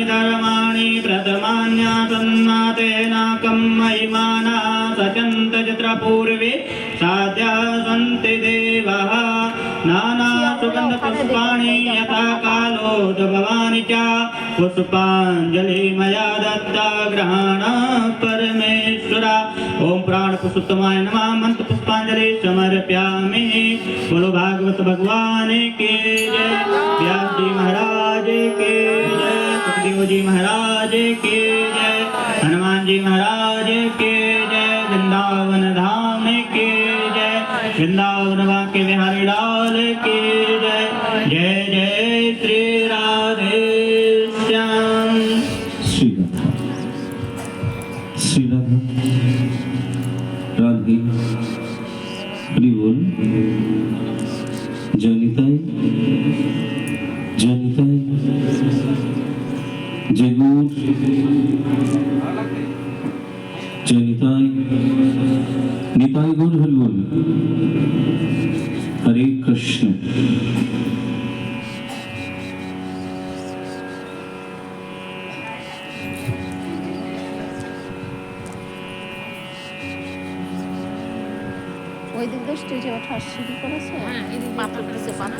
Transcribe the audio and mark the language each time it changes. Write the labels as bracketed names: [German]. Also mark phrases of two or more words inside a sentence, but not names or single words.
[Sanskrit] धर्माणि प्रथमान्यासन्नातेनाकं महिमाना सचन्त चित्रपूर्वे साध्या सन्ति देवः नाना सुगन्धपुष्पाणि यथा कालोद्भवानि च पुष्पाञ्जलि मया दत्ता ग्रहण परमेश्वरा। ओम प्राण पुरुषोत्तमाय नमः। मंत्र पुष्पांजलि समर्पयामि। [Hindi] बोलो भागवत भगवान के जय। व्यास जी महाराज के जय। सुखदेव जी महाराज के जय। हनुमान जी महाराज के जय। वृंदावन धाम के जय। वृंदावन के बिहारी लाल के जय। जय जय श्री राधे श्याम। श्री राधा राधे हरि बोल। जनिताय जनिताय जय गौर जनिताय निताय गौर हरि बोल। हरे कृष्ण। [Bangla] ওই দিক দিয়ে স্টেজে ওঠার সিঁড়ি করেছে। হ্যাঁ, এদিকে পাথর দিছে পাথর।